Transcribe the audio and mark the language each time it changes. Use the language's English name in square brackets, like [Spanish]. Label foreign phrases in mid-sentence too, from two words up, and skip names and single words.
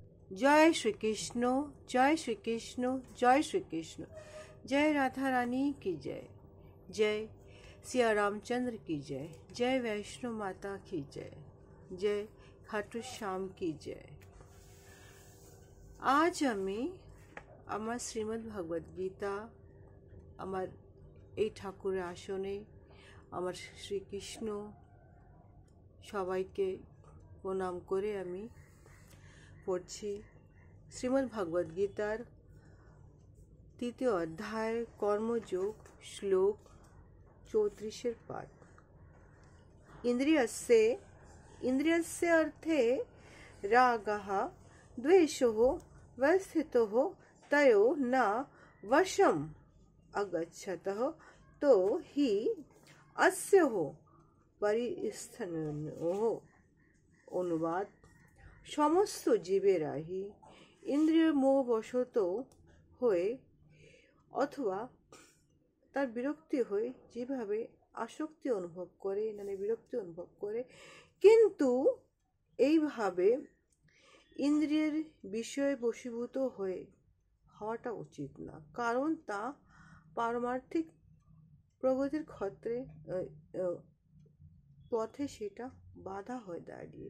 [Hindi] जय श्री कृष्ण, जय श्री कृष्ण, जय श्री कृष्ण। जय राधा रानी की जय, जय सिया रामचंद्र की जय, जय वैष्णो माता की जय, जय खाटू श्याम की जय। [Bangla] आज আমি আমার শ্রীমদ্ ভগবদ গীতা আমার এই ঠাকুরের আসনে আমার শ্রীকৃষ্ণ সবাইকে প্রণাম করে আমি পড়ছি শ্রীমদ্ ভগবদ গীতার তৃতীয় অধ্যায় কর্মযোগ শ্লোক 34 পাঠ। [Sanskrit] इंद्रियस्य अर्थे रागः द्वेषः वस्थितः तयो न वशम् अगच्छतः तो हि अस्योः परिस्थनोः। [Bangla] অনুবাদ, সমস্ত জীবেরাই ইন্দ্রিয় মোহবশত হয়ে অথবা তার বিরক্তি হয়ে যেভাবে আসক্তি অনুভব করে, বিরক্তি অনুভব করে, কিন্তু এইভাবে ইন্দ্রিয়ের বিষয়ে বশীভূত হওয়াটা উচিত না, কারণ তা পারমার্থিক প্রগতির পথে সেটা বাধা হয়ে দাঁড়িয়ে।